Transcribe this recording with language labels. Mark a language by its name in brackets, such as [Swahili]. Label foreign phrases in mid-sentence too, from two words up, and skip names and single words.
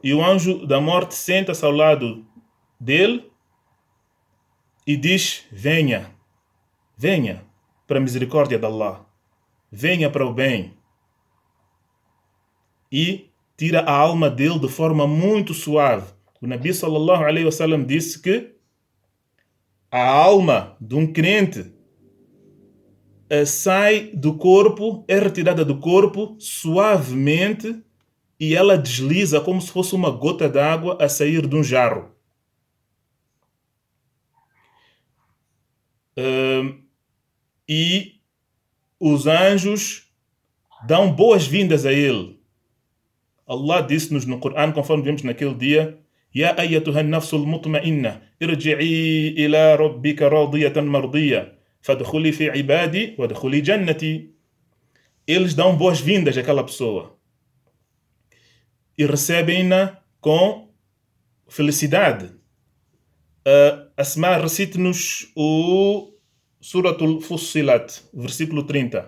[Portuguese] E o anjo da morte senta-se ao lado dele e diz: venha, venha para a misericórdia de Allah, venha para o bem. E tira a alma dele de forma muito suave. O Nabi [Arabic] صلى الله عليه وسلم [Portuguese] disse que a alma de um crente sai do corpo, é retirada do corpo suavemente e ela desliza como se fosse uma gota d'água a sair de um jarro. E os anjos dão boas-vindas a ele. Allah disse-nos no Corão, conforme vimos naquele dia: [Arabic] يا أيتها النفس المطمئنة ارجعي إلى ربك راضية مرضية فادخلي في عبادي وادخلي جنتي. [Portuguese] Eles dão boas-vindas àquela pessoa e recebem-na com felicidade. Asma, recite-nos o Suratul Fussilat, versículo 30.